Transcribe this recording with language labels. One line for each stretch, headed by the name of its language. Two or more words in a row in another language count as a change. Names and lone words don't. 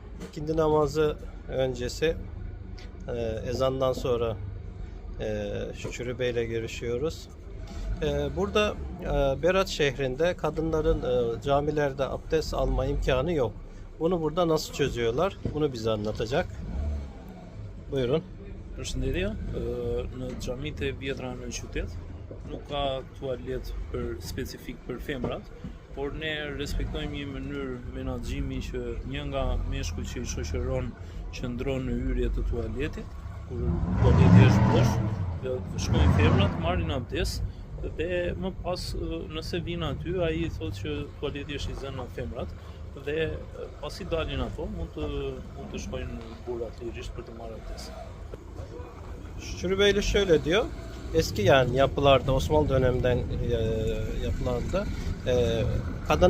Turkish: ikindi namazı öncesi ezandan sonra Şükrü Bey ile görüşüyoruz. Burada Berat şehrinde kadınların camilerde abdest alma imkanı yok. Bunu burada nasıl çözüyorlar? Bunu bize anlatacak. Buyurun.
Albanian: Përshëndetje, në xhamit e vjetra në qytet nuk ka tualet specifik për femrat, por ne respektojmë një mënyrë menaxhimi që një nga meshkujt që i shoqëron qëndron në hyrje të tualetit, kur tualeti është bosh, shkojnë femrat, marrin abdest dhe më pas nëse vinë aty, ai thotë që tualeti është i zënë nga femrat dhe pasi dalin ato mund të shkojnë burrat lirisht për të marrë abdest.
Turkish: Şükrü Beyli şöyle diyor. Eski yani yapılarda Osmanlı döneminden yapılarda